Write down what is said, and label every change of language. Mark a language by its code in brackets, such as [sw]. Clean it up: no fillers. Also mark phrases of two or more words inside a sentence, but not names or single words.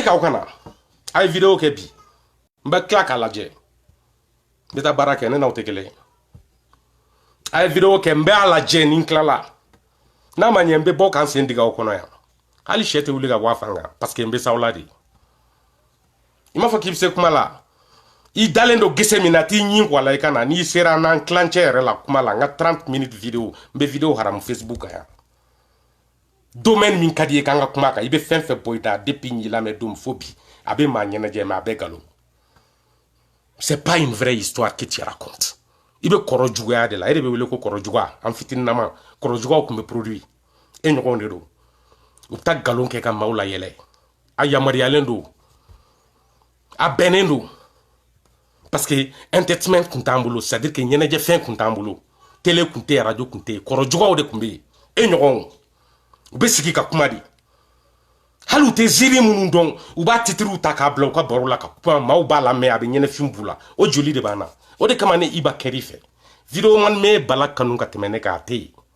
[bm] kan aw kana a ye video kɛ bi n bɛ tila k'a lajɛ n bɛ taa baara kɛ ne n'aw tɛ kelen ye a ye video kɛ n bɛ a lajɛ ni n tilala n'a ma ɲɛ n bɛ bɔ k'an sen digi aw kɔnɔ yan hali sɛ tɛ wuli ka bɔ a fan kan [fr] parce que [bm] n bɛ s'aw la de i m'a fɔ k'i bɛ se kuma la i dalen don gese min na t'i ɲin wala i ka na n'i sera n'an tilancɛ yɛrɛ la kuma la n ka 30 minutes video n bɛ video haramu Facebook kan yan domaine min ka di ye k'an ka kuma kan i bɛ fɛn fɛn bɔ i da depuis n y'i lamɛn don fo bi a bɛ maa ɲɛnajɛ mais a bɛ galon [fr] c'est pas une vraie histoire que tu racontes [bm] i bɛ kɔrɔ juguya de la e de bɛ wele ko kɔrɔ juguya an fitininama kɔrɔ juguyaw tun bɛ produit e ɲɔgɔn de don u bɛ taa galon kɛ ka maaw la yɛlɛ a yamaruyalen don a bɛnnen don [fr] parce que [bm] entertainment tun t'an bolo [fr] c'est à dire que [bm] ɲɛnajɛ fɛn tun t'an bolo télé tun tɛ radio tun tɛ kɔrɔ juguyaw de tun bɛ yen e ɲɔgɔnw u bɛ sigi ka kuma de hali u tɛ ziiri minnu dɔn u b'a titiriw ta k'a bila u ka baro la ka kuma maaw b'a lamɛn a bɛ ɲɛnɛfin b'u la o joli de b'an na o de kama ne Iba kɛr'i fɛ video man me bala kanu ka tɛmɛ ne k'a tɛ yen